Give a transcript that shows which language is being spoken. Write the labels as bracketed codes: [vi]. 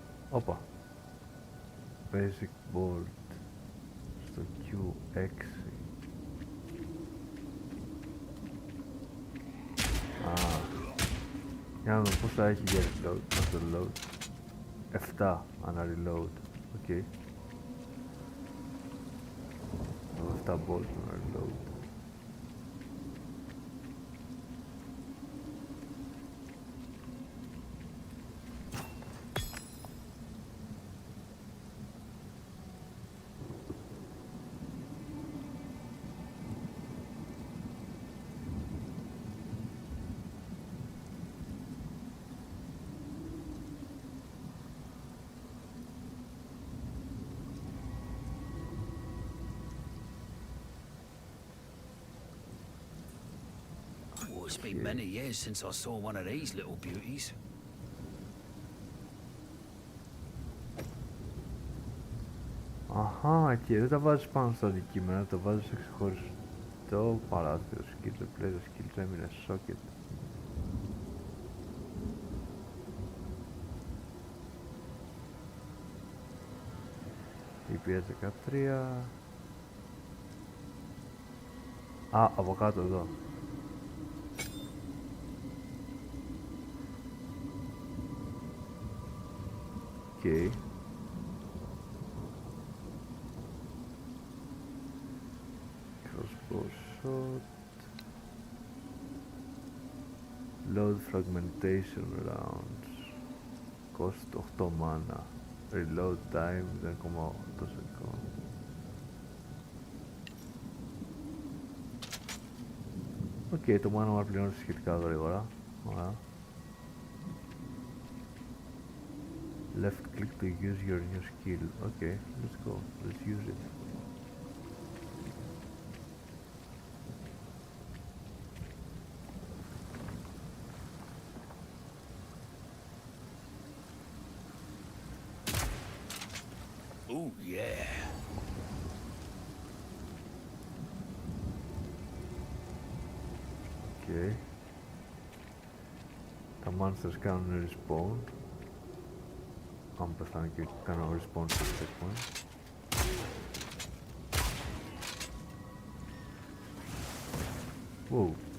[el] Όπα. Basic board. Στο Q6. Για να δούμε πώς θα έχει για reload. Αυτό reload. 7 ανά reload. Οκ. 7 bolts ανά reload. [en] It's been many years since I saw one of these little beauties. [el] Αχα, και δεν τα βάζεις πάνω στα αντικείμενα, τα βάζεις σε ξεχωριστό παράθυρο. [en] Skill replace, skill έμεινε socket. DPS 13. [el] Α, από κάτω εδώ. [en] Okay. Crossbow shot. Load fragmentation rounds. Cost 8 mana. Reload time 0,8 second. [el] Okay, το mana μας πληρώνει σχετικά γρήγορα. Ωραία. [en] Left click to use your new skill. Okay, let's go. Let's use it. Oh yeah. Okay. [el] Τα monsters κάνουν respawn. Αν πεθάνε και κάνω respawn στο checkpoint. [en] Wow.